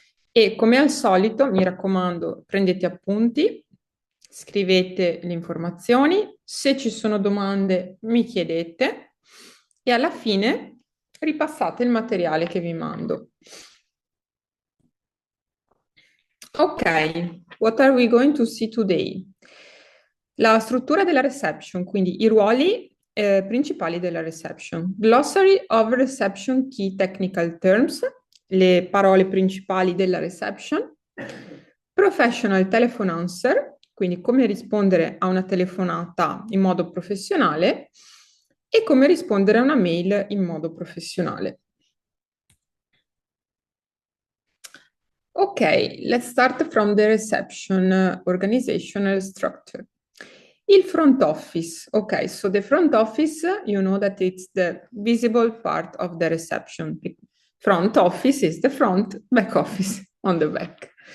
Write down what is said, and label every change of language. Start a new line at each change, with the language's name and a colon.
Italian: E come al solito, mi raccomando, prendete appunti, scrivete le informazioni, se ci sono domande mi chiedete e alla fine ripassate il materiale che vi mando.
English: Ok, what are we going to see today?
Italian: La struttura della reception, quindi i ruoli principali della reception.
English: Glossary of reception key technical terms,
Italian: le parole principali della reception.
English: Professional telephone answer,
Italian: quindi come rispondere a una telefonata in modo professionale e come rispondere a una mail in modo professionale.
English: Ok, let's start from the reception organizational structure. Il front office. Okay, so the front office, you know that it's the visible part of the reception. Front office is the front, back office on the back.